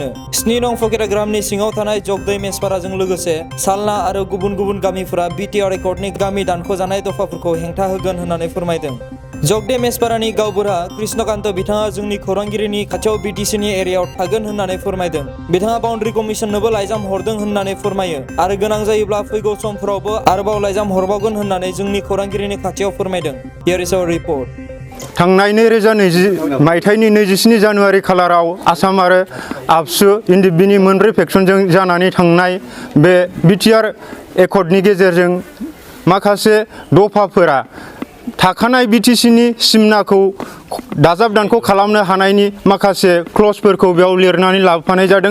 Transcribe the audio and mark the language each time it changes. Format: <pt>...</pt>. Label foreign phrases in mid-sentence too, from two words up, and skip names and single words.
<brx>7 नं फकिराग्रामनि सिङाव थानाय जगद्वी मेस्पाराजों लोगोसे सालना आरो गुबुन गुबुन गामिफोरा BTR रेकर्डनि गामि दानखौ जानाय दफाफोरखौ हेंथा होगोन होननानै फोरमायदों। जगद्वी मेस्पारानि गावबुरा कृष्णकान्त बिथाङा जोंनि खौरांगिरिनि खाथियाव BTCनि एरियायाव थागोन होननानै फोरमायदों। बिथाङा बाउन्ड्रि कमिसननोबो लाइजाम हरदों होननानै फोरमायो आरो गोनां जायोब्ला फैगौ समफोरावबो आरोबाव लाइजाम हरबावगोन होननानै जोंनि खौरांगिरिनि खाथियाव फोरमायदों।</brx> <en>Here is our report.</en> <brx>थांनाय 2020 मायथाइनि 27 जानुवारि खालाराव आसाम आरो आबसु इन्डिबिनि मोनब्रै फेक्सनजों जानानै थांनाय बे BTR एकर्डनि गेजेरजों माखासे दफाफोरा थाखानाय BTCनि सिमनाखौ दाजाब दानख' खालामनो हानायनि माखासे क्लजफोरखौ बेयाव लिरनानै लाबोफानाय जादों।</brx>